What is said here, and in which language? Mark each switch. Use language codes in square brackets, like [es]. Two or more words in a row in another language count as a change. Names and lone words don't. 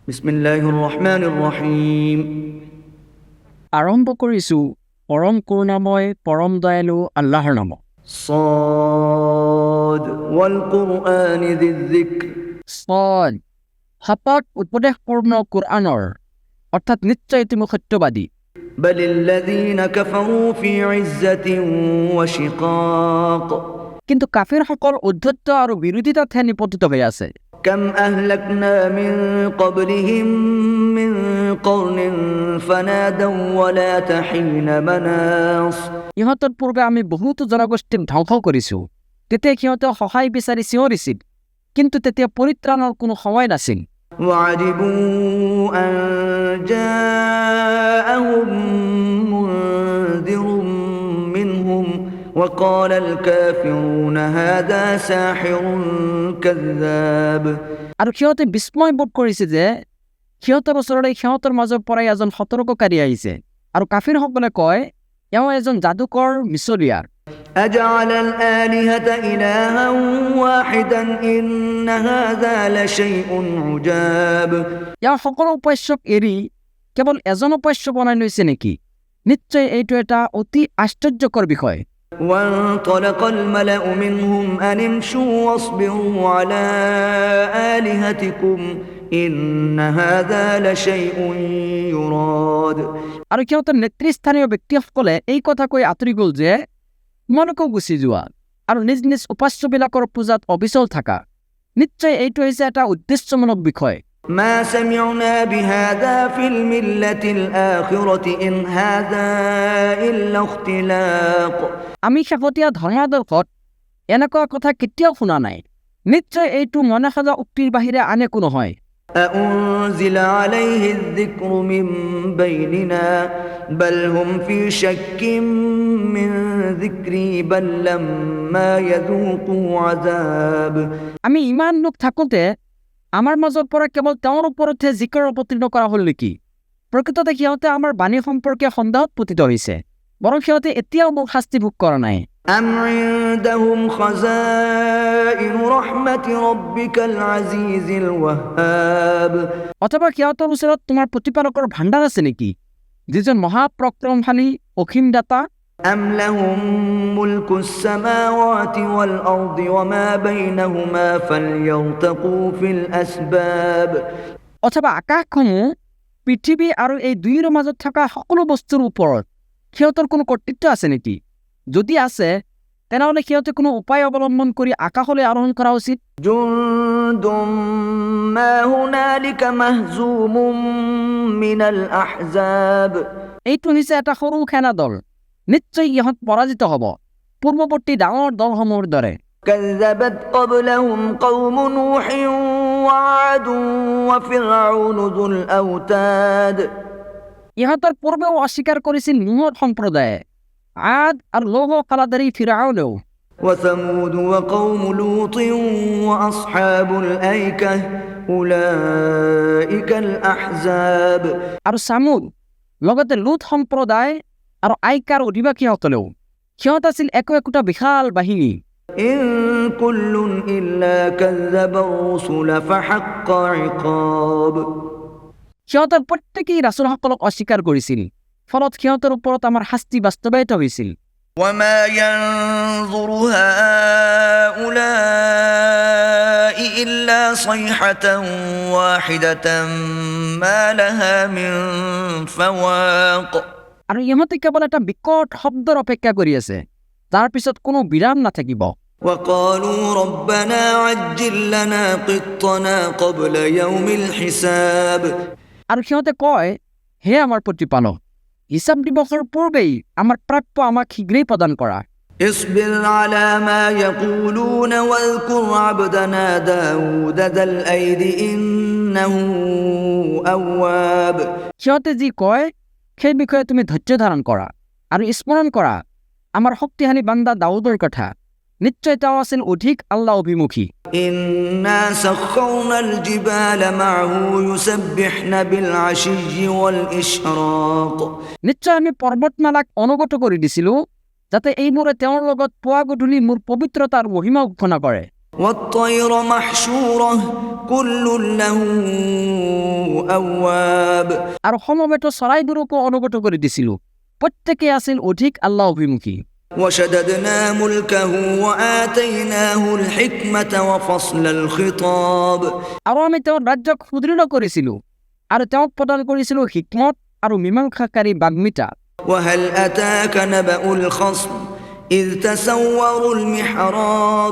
[ar] بسم الله الرحمن الرحيم. [as] আৰম্ভ কৰিছোঁ পৰম কৰুণাময় পৰম দয়ালু আল্লাহৰ নামত। [ar] صاد والقرآن ذي الذكر [as] ছদ, শপত উপদেশপূৰ্ণ কোৰআনৰ, অৰ্থাৎ নিশ্চয় তুমি সত্যবাদী। [ar] بل الذين كفروا في عزة وشقاق [as] কিন্তু কাফিৰসকল উদ্ধত্ত আৰু বিৰোধিতাতহে নিপতিত হৈ আছে। [ar] كم أهلكنا من قبلهم من قرن فنادوا ولا تحين مناص [as] ইহঁতৰ পূৰ্বে আমি বহুতো জনগোষ্ঠীক ধ্বংস কৰিছোঁ। তেতিয়া সিহঁতে সহায় বিচাৰি চিঞৰিছিল, কিন্তু তেতিয়া পৰিত্ৰাণৰ কোনো সময় নাছিল। [ar] وعجبوا أن جاءهم منذر منهم وقال الكافرون هذا ساحر كذاب [as] আৰু সিহঁতে বিস্ময় বোধ কৰিছে যে সিহঁতৰ ওচৰলৈ সিহঁতৰ মাজৰ পৰাই এজন সতৰ্ককাৰী আহিছে, আৰু কাফিৰসকলে কয় এওঁ এজন যাদুকৰ মিছলীয়া। [ar] أجعل الآلهة إلها واحدا إن هذا لشيء عجاب [as] এওঁ সকলো উপাস্যক এৰি কেৱল এজন উপাস্য বনাই লৈছে নেকি? নিশ্চয় এইটো এটা অতি আশ্চৰ্যকৰ বিষয়। [ar] وانطلق الملأ منهم أن امشوا واصبروا على آلهتكم إن هذا لشيء يراد [as] আৰু সিহঁতৰ নেতৃস্থানীয় ব্যক্তিসকলে এই কথা কৈ আঁতৰি গ'ল যে তোমালোকেও গুচি যোৱা আৰু নিজ নিজ উপাস্যবিলাকৰ পূজাত অবিচল থাকা। নিশ্চয় এইটো হৈছে এটা উদ্দেশ্যমূলক বিষয়। [ar] ما سمعنا بهذا في الملة الآخرة إن هذا إلا اختلاق [as] আমি শেহতীয়া ধৰ্মাদৰ্শত এনেকুৱা কথা কেতিয়াও শুনা নাই। নিশ্চয় এইটো মনে সজা উক্তিৰ বাহিৰে আন একো নহয়। [ar] أأنزل عليه الذكر من بيننا بل هم في شك من ذكري بل لما يذوقوا عذاب [as] আমি ইমান লোক থাকোঁতে আমাৰ মাজৰ পৰা কেৱল তেওঁৰ ওপৰতহে জিকৰ অৱতীৰ্ণ কৰা হ'ল নেকি? প্ৰকৃততে সিহঁতে আমাৰ বাণী সম্পৰ্কে সন্দেহত পতিত হৈছে, বৰং সিহঁতে এতিয়াও মোক শাস্তি ভোগ কৰা নাই। [ar] أم عندهم خزائن رحمة ربك العزيز الوهاب [as] অথবা সিহঁতৰ ওচৰত তোমাৰ প্ৰতিপালকৰ ভাণ্ডাৰ আছে নেকি, যিজন মহাপ্ৰক্ৰমশালী অসীম দাতা? [ar] أم لهم ملك السماوات والأرض وما بينهما فليرتقوا في الأسباب [as] অথবা আকাশসমূহ, পৃথিৱী আৰু এই দুয়োৰ মাজত থকা সকলো বস্তুৰ ওপৰত সিহঁতৰ কোনো কৰ্তৃত্ব আছে নেকি? যদি আছে তেনেহ'লে সিহঁতে কোনো উপায় অৱলম্বন কৰি আকাশলৈ আৰোহণ কৰা উচিত। [ar] جند ما هنالك مهزوم من الأحزاب [as] এইটো হৈছে এটা সৰু সেনা দল, নিশ্চয় ইহঁত পৰাজিত হ'ব পূৰ্বৱৰ্তী ডাঙৰ দলসমূহৰ দৰে। [ar] كذبت قبلهم قوم نوح وعاد وفرعون ذو الأوتاد [as] ইহঁতৰ পূৰ্বেও অস্বীকাৰ কৰিছিল নুহৰ সম্প্ৰদায়ে, আদ আৰু লৌহ কালাদাৰী ফিৰাউনেও। [ar] وثمود وقوم لوط وأصحاب الأيكة أولئك الأحزاب [as] আৰু চামুদ, লগতে লুত সম্প্ৰদায় আৰু আইকাৰ অধিবাসীসকলেও, সিহঁত আছিল একোটা বিশাল বাহিনী। [ar] إن كل إلا كذب الرسل فحق عقاب [as] সিহঁতৰ প্ৰত্যেকেই ৰাছুলসকলক অস্বীকাৰ কৰিছিল, ফলত সিহঁতৰ ওপৰত আমাৰ শাস্তি বাস্তৱায়িত হৈছিল। [ar] وما ينظر هؤلاء إلا صيحة واحدة ما لها من فواق [as] আৰু ইহঁতে কেৱল এটা বিকট শব্দৰ অপেক্ষা কৰি আছে, তাৰ পিছত কোনো বিৰাম নাথাকিব। [ar] وقالوا ربنا عجل لنا قطنا قبل يوم الحساب [as] আৰু সিহঁতে কয়, হে আমাৰ প্ৰতিপালক, হিচাপ দিৱসৰ পূৰ্বেই আমাৰ প্ৰাপ্য আমাক শীঘ্ৰেই প্ৰদান কৰা। [ar] اصبر على ما يقولون واذكر عبدنا داود ذا الأيد إنه أواب [as] সিহঁতে যি কয় সেই বিষয়ে তুমি ধৈৰ্য ধাৰণ কৰা আৰু স্মৰণ কৰা আমাৰ শক্তিশালী বান্দা দাউদৰ কথা। নিশ্চয় তেওঁ আছিল অধিক আল্লাহ অভিমুখী। [ar] إنا سخرنا الجبال معه يسبحن بالعشي والإشراق [as] নিশ্চয় আমি পৰ্বতমালাক অনুগত কৰি দিছিলোঁ, যাতে এইবোৰে তেওঁৰ লগত পুৱা গধূলি মোৰ পবিত্ৰতাৰ মহিমা ঘোষণা কৰে। [ar] والطير محشورة كل له أواب [as] আৰু সমবেত চৰাইবোৰকো অনুগত কৰি দিছিলো প্ৰত্যেকে আছিল অধিক আল্লাহ অভিমুখী [ar] وشددنا ملكه وآتيناه الحكمة وفصل الخطاب [as] আৰু আমি তেওঁৰ ৰাজ্যক সুদৃঢ় কৰিছিলো আৰু তেওঁক প্ৰদান কৰিছিলো হিকমত আৰু মীমাংসাকাৰী বাগ্মিতা [ar] وهل أتاك نبأ الخصم إذ تسوروا المحراب